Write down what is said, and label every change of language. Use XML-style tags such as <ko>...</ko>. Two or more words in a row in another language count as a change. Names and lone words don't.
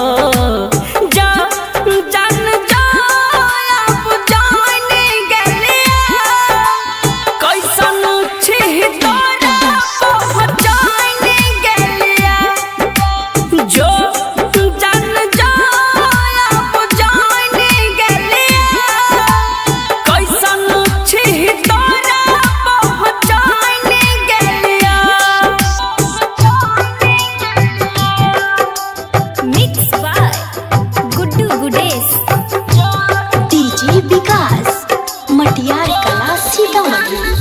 <mai>जान अब जाने गेलिया कैसन छी तोरा पहचाने गेलिया जो जान अब जाने गेलिया कैसन छी तोरा पहचाने गेलिया।</mai> <en>mix by गुड्डू गुडेश डीजे विकास मटियार कला सीतामढ़ी।</en>